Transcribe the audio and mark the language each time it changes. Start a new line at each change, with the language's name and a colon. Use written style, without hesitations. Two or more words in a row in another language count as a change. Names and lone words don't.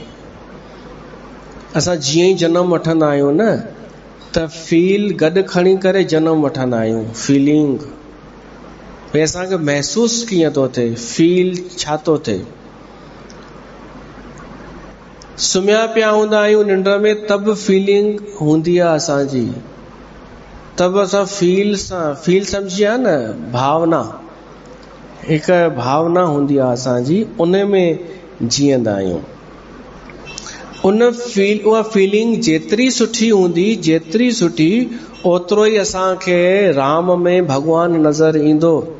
Sindhi: असां जीअं ई जनम वठंदा आहियूं न, त फील गॾु खणी करे जनम वठंदा आहियूं। फीलिंग भई असांखे महसूस कीअं थो थिए, फील छा थो थिए। सुम्हिया पिया हूंदा आहियूं निंड में, तब फीलिंग हूंदी आहे असांजी, तब असां फील सां, फील सम्झिया न, भावना, हिकु भावना हूंदी आहे असांजी, उन में जीअंदा आहियूं। उहा फीलिंग जेतिरी सुठी हूंदी, जेतिरी सुठी, ओतिरो ई असांखे राम में भगवान नज़र ईंदो।